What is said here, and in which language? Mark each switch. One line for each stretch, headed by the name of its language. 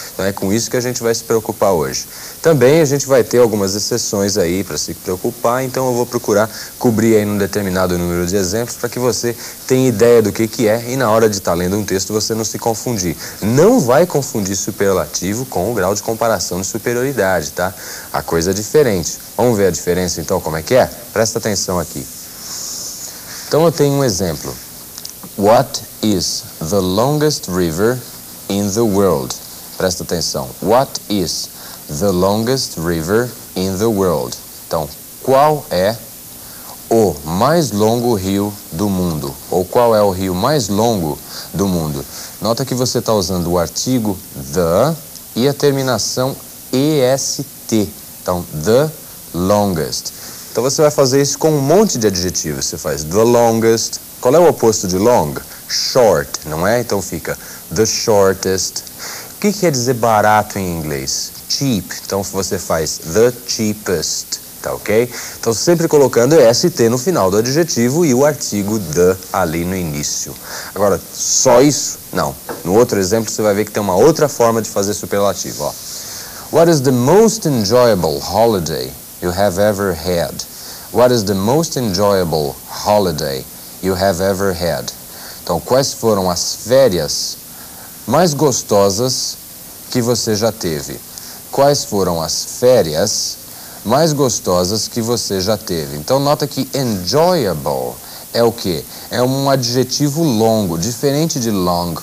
Portuguese: Então é com isso que a gente vai se preocupar hoje. Também a gente vai ter algumas exceções aí para se preocupar, então eu vou procurar cobrir aí num determinado número de exemplos para que você tenha ideia do que é e na hora de estar lendo um texto você não se confundir. Não vai confundir superlativo com o grau de comparação de superioridade, tá? A coisa é diferente. Vamos ver a diferença então, como é que é? Presta atenção aqui. Então eu tenho um exemplo.
English: What is the longest river in the world?
Portuguese: Presta atenção.
English: What is the longest river in the world?
Portuguese: Então, qual é o mais longo rio do mundo? Ou qual é o rio mais longo do mundo? Nota que você está usando o artigo the e a terminação EST. Então,
English: the longest.
Portuguese: Então você vai fazer isso com um monte de adjetivos. Você faz
English: the longest.
Portuguese: Qual é o oposto de long? Short, não é? Então fica
English: the shortest.
Portuguese: O que quer dizer barato em inglês? Cheap. Então você faz
English: the cheapest,
Portuguese: tá ok? Então sempre colocando EST no final do adjetivo e o artigo the ali no início. Agora, só isso? Não. No outro exemplo você vai ver que tem uma outra forma de fazer superlativo, ó.
English: What is the most enjoyable holiday you have ever had? What is the most enjoyable holiday you have ever had?
Portuguese: Então, quais foram as férias mais gostosas que você já teve? Quais foram as férias mais gostosas que você já teve? Então, nota que enjoyable é o quê? É um adjetivo longo, diferente de long.